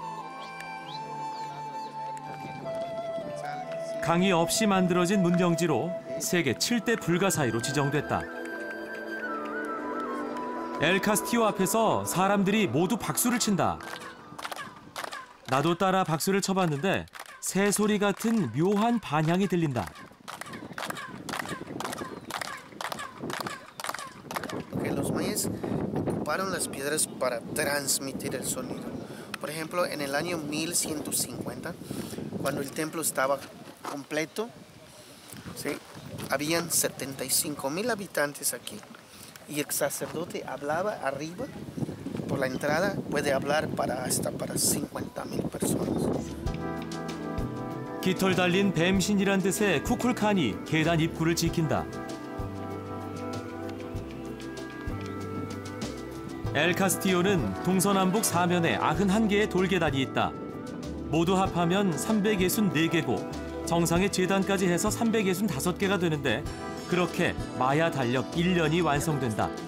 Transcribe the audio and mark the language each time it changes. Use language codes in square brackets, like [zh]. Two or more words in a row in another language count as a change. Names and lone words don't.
[ko] 강의 없이 만들어진 문경지로 세계 7대 불가사의로 지정됐다. 엘 카스티오 앞에서 사람들이 모두 박수를 친다. 나도 따라 박수를 쳐봤는데 새소리 같은 묘한 반향이 들린다. [es] Los mayas ocuparon las piedras para transmitir el sonido. Por ejemplo, en el año 1150, cuando el templo estaba completo, ¿sí? Habían 75,000 habitantes aquí y el sacerdote hablaba arriba. Por la entrada puede hablar hasta para 50,000 personas. [ko] 깃털 달린 뱀신이란 뜻의 쿠쿨칸이 계단 입구를 지킨다. 엘 카스티오는 동서남북 4면에 91개의 돌계단이 있다. 모두 합하면 364개고 정상의 제단까지 해서 365개가 되는데 그렇게 마야 달력 1년이 완성된다.